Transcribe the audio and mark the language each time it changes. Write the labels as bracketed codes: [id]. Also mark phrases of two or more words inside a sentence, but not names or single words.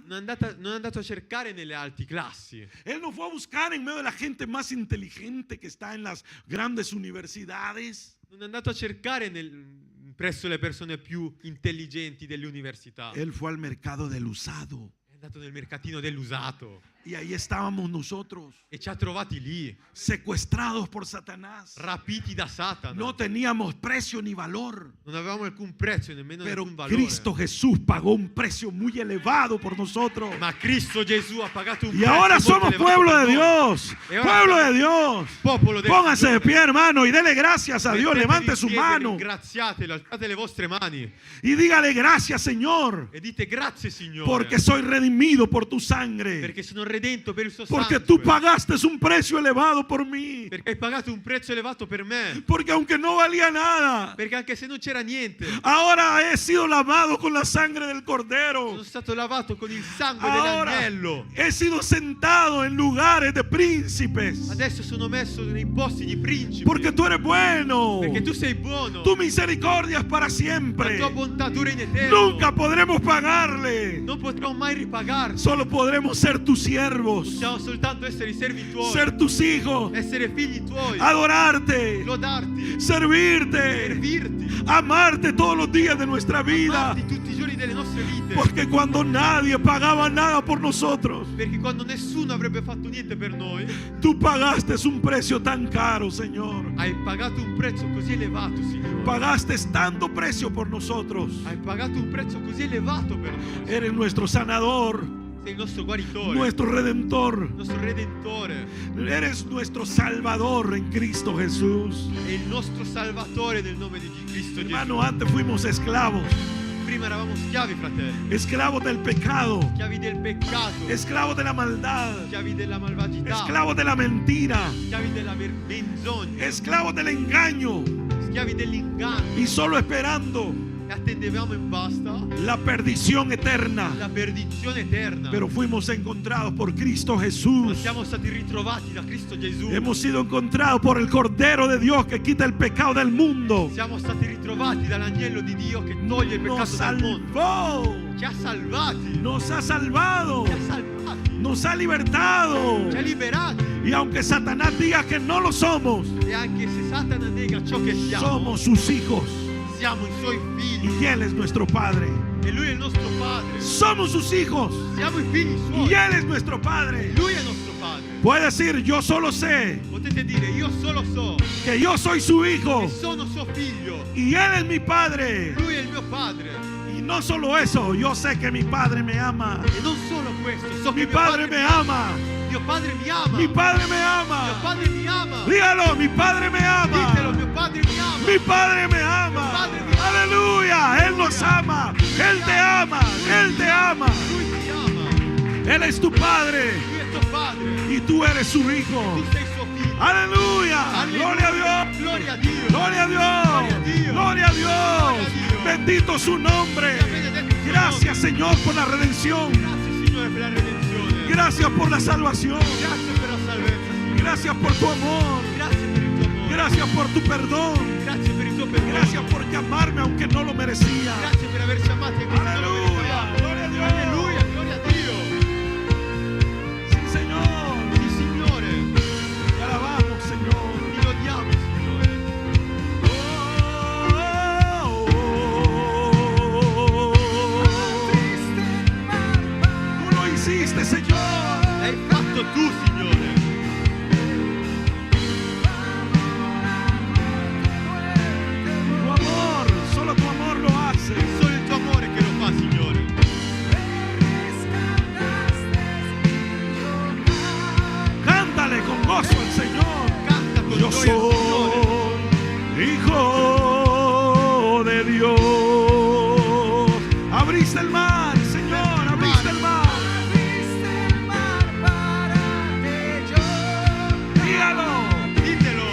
[it] Non è andato a cercare nelle alte classi. [es] Él no fue a buscar en medio de la gente más inteligente que está en las grandes universidades. [it] Non è andato a cercare presso le persone più intelligenti delle università. [es] Él fue al mercado del usado. [it] È andato nel mercatino dell'usato. [es] Y ahí estábamos nosotros, [it] E ci ha trovati lì, [es] secuestrados por Satanás. [it] rapiti da Satana. [es] No teníamos precio ni valor. [it] Non avevamo alcun prezzo, nemmeno [es] Pero [it] alcun valore. [es] Cristo Jesús pagó un precio muy elevado por nosotros. [it] Ma Cristo Gesù ha pagato un [es] Y [it] prezzo [es] ahora [it] molto [es] somos [it] elevato [es] pueblo [it] per [es] de [it] noi. [es] Dios. Y ahora Pueblo somos de Dios. [it] Popolo del [es] Póngase de [it] Signore. [es] pie, hermano, y dele gracias a Dios. [it] Mettetevi [es] Levante [it] in [es] su [it] piedi, [es] mano [it] ringraziatelo, alzate le vostre mani [es] y dígale gracias, Señor, [it] e dite grazie Signore, [es] porque soy redimido por tu sangre. [it] perché sono redento per il suo [es] Porque [it] sangue, [es] tú pagaste un precio elevado por mí. [it] perché hai pagato un prezzo elevato per me, [es] Porque aunque no valía nada, [it] perché anche se non c'era niente, [es] ahora he sido lavado con la sangre del [it] sono [es] Cordero. [it] stato lavato con il sangue [es] Ahora [it] dell'agnello. [es] he sido sentado en lugares de príncipes. [it] Adesso sono messo nei posti di principi, [es] Porque tú eres bueno. [it] perché tu sei buono, [es] Tu misericordia es para [it] la [es] siempre. [it] tua bontà dura in eterno. [es] Nunca podremos pagarle. [it] Non potrò mai ripagarti. [es] Solo podremos ser tus siervos, [it] Possiamo soltanto essere i servi tuoi, [es] ser tus hijos, [it] essere figli tuoi, [es] adorarte, [it] lodarti, [es] servirte, [it] servirti, [es] amarte todos los días de nuestra vida. [it] amarti tutti i giorni delle nostre vite. [es] Porque cuando nadie pagaba nada por nosotros, [it] Perché quando nessuno avrebbe fatto niente per noi, [es] tú pagaste un precio tan caro, Señor. [it] hai pagato un prezzo così elevato, Signore. [es] Pagaste tanto precio por nosotros. [it] Hai pagato un prezzo così elevato per noi. [es] Eres nuestro sanador, [it] Sei il nostro guaritore, [es] nuestro redentor. [it] il nostro redentore, [es] Eres nuestro salvador en Cristo Jesús. [it] e il nostro salvatore nel nome di Cristo Gesù. [es] Hermano, antes fuimos esclavos, [it] Prima eravamo schiavi, fratelli, [es] esclavos del pecado, [it] schiavi del peccato, [es] esclavos de la maldad, [it] schiavi della malvagità, [es] esclavos de la mentira, [it] schiavi della menzogna, [es] esclavos del engaño [it] schiavi dell'inganno, [es] y solo esperando [it] e attendevamo in basta [es] la perdición eterna. [it] la perdizione eterna. [es] Pero fuimos encontrados por Cristo [it] Ma [es] Jesús. [it] siamo stati ritrovati da Cristo Gesù. [es] Hemos sido encontrados por el Cordero de Dios que quita el pecado del mundo. [it] Siamo stati ritrovati dall'agnello di Dio che toglie il [es] Nos [it] peccato dal mondo. [es] salvó, [it] Ci ha salvati, [es] nos ha salvado, [it] ci ha salvati, [es] nos ha libertado. [it] ci ha liberati. [es] Y aunque Satanás diga que no lo somos, [it] E anche se Satana nega ciò che siamo, [es] somos sus hijos [it] siamo i suoi figli [es] y Él es nuestro Padre. [it] e Lui è il nostro Padre. [es] Somos sus hijos [it] Siamo i figli [es] y [it] suoi [es] Él es nuestro Padre. [it] e Lui è il nostro Padre. [es] Puede decir, yo solo sé [it] Potete dire, io solo so [es] que yo soy su [it] che [es] hijo [it] sono suo figlio, [es] y Él es mi Padre. [it] Lui è il mio Padre. [es] Y no solo eso, yo sé que mi Padre me ama. [it] E non solo questo, so che [es] Mi Padre me ama. [it] Mio Padre mi ama. [es] Mi Padre me [it] Mio [es] ama. [it] Padre mi ama. [es] Dígalo, mi Padre me [it] Ditelo, [es] ama. [it] mio Padre mi ama. [es] Mi Padre me ama. Aleluya, Él nos ama. Él te ama. Él te ama. [it] Lui ti ama. [es] Él es tu Padre [it] Lui è tuo Padre. [es] y tú eres su [it] Tu [es] hijo. [it] sei suo figlio. [es] Aleluya. Gloria a Dios. [it] Gloria a Dio. [es] Gloria a Dios. Gloria a Dios. Bendito su nombre. Gracias, Señor, por la redención. [it] Grazie Signore per la redenzione. [es] Gracias por la salvación. [it] Grazie per la salvezza, Signore. [es] Gracias por tu amor. [it] Grazie per il tuo amore. [es] Gracias por tu perdón. [it] Grazie per il tuo perdono. [es] Gracias por llamarme aunque no lo merecía. [it] Grazie per averci amati anche se non lo [es] Aleluya. [it] meritavamo. [es] Gloria a Dios. [it] Alleluia, gloria a Dio. [es] Sí, Señor. [it] Sì, Signore. [es] Te alabamos, Señor. [it] Ti lodiamo, Signore. [es] Tú lo hiciste, Señor. [it] L'hai fatto tu, Signore. [es] Tu amor, solo tu amor lo hace. [it] È solo il tuo amore che lo fa, Signore. [es] Cántale con gozo al Señor. [it] Canta con [es] Yo [it] gioia al Signore. [es] soy hijo de Dios. Abriste el mar, Señor, abriste el mar. Dígalo, [it] Ditelo.